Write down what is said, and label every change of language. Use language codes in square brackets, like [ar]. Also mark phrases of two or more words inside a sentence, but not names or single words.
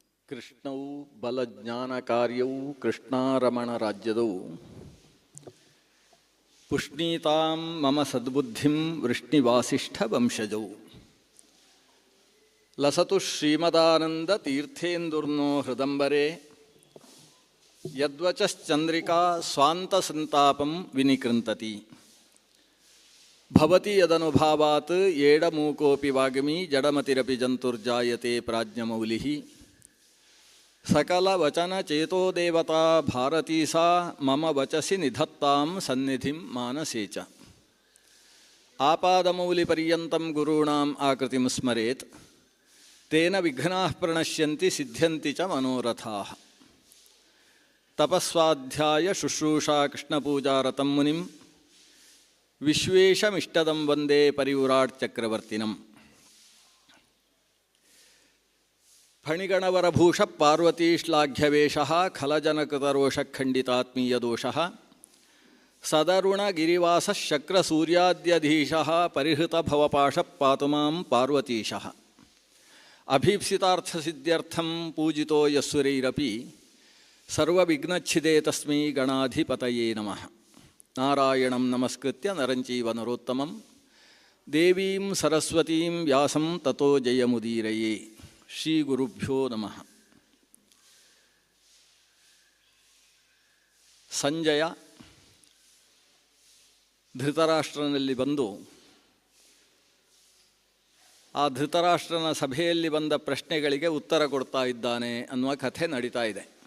[sa] ಕೃಷ್ಣವು ಬಲಜ್ಞಾನ ಕಾರ್ಯವು ಕೃಷ್ಣಾರಮಣ ರಾಜ್ಯದವು ಪುಷ್ಣೀತಾಂ ಮಮ ಸದ್ಬುದ್ಧಿಂ ವೃಷ್ಣಿವಾಸಿಷ್ಠ ವಂಶಜೌ ಲಸತು ಶ್ರೀಮದಾನಂದ ತೀರ್ಥೇಂದುರ್ನೋ ಹೃದಂಬರೆ ಯದ್ವಚಶ್ಚಂದ್ರಿಕಾ ಸ್ವಾಂತಸಂತಾಪಂ ವಿನಿಕೃಂತತಿ ಭವತಿ ಯದನುಭಾವಾತ್ ಏಡಮೂಕೋಪಿ ವಾಗ್ಮಿ ಜಡಮತಿರಪಿ ಜಂತುರ್ಜಾಯತೆ ಪ್ರಾಜ್ಞಮೌಲಿಃ ಸಕಲ ವಚನ ಚೇತೋ ದೇವತಾ ಭಾರತೀ ಸಾ ಮಮ ವಚಸಿ ನಿಧತ್ತಾಂ ಸನ್ನಿಧಿಂ ಮಾನಸೇ ಚ ಆಪಾದಮೌಲಿ ಪರ್ಯಂತಂ ಗುರುಣಾಂ ಆಕೃತಿಂ ಸ್ಮರೇತ್ ತೇನ ವಿಘ್ನಾಃ ಪ್ರಣಶ್ಯಂತಿ ಸಿದ್ಧ್ಯಂತಿ ಚ ಮನೋರಥಾಃ ತಪಸ್ವಾಧ್ಯಾಯ ಶುಶ್ರೂಷಾ ಕೃಷ್ಣಪೂಜಾರತಂ ಮುನಿಂ ವಿಶ್ವೇಶಮಿಷ್ಟದಂ ವಂದೇ ಪರಿವ್ರಾಟ್ ಚಕ್ರವರ್ತಿನಂ ಫಣಿಗಣವರಭೂಷ ಪಾರ್ವತೀಶ್ಲಾಘ್ಯವೇಷಃ ಖಲಜನಕೃತರೋಷಖಂಡಿತಾತ್ಮೀಯದೋಷಃ ಸದರುಣಗಿರಿವಾಸಃ ಶಕ್ರಸೂರ್ಯಾದ್ಯಧೀಶಃ ಪರಿಹೃತಭವಪಾಶ ಪಾತು ಮಾಂ ಪಾರ್ವತೀಶಃ ಅಭೀಪ್ಸಿತಾರ್ಥಸಿದ್ಧ್ಯರ್ಥಂ ಪೂಜಿತೋ ಯಸ್ಸುರೈರಪಿ ಸರ್ವವಿಘ್ನಚ್ಛಿದೇ ತಸ್ಮೈ ಗಣಾಧಿಪತಯೇ ನಮಃ ನಾರಾಯಣಂ ನಮಸ್ಕೃತ್ಯ ನರಂಚೈವ ನರೋತ್ತಮಂ ದೇವೀಂ ಸರಸ್ವತೀಂ ವ್ಯಾಸಂ ತತೋ ಜಯಮುದೀರಯೇ ಶ್ರೀ ಗುರುಭ್ಯೋ ನಮಃ. [kn] ಸಂಜಯ ಧೃತರಾಷ್ಟ್ರನಲ್ಲಿ ಬಂದು ಆ ಧೃತರಾಷ್ಟ್ರನ ಸಭೆಯಲ್ಲಿ ಬಂದ ಪ್ರಶ್ನೆಗಳಿಗೆ ಉತ್ತರ ಕೊಡ್ತಾ ಇದ್ದಾನೆ ಅನ್ನುವ ಕಥೆ ನಡೀತಾ ಇದೆ.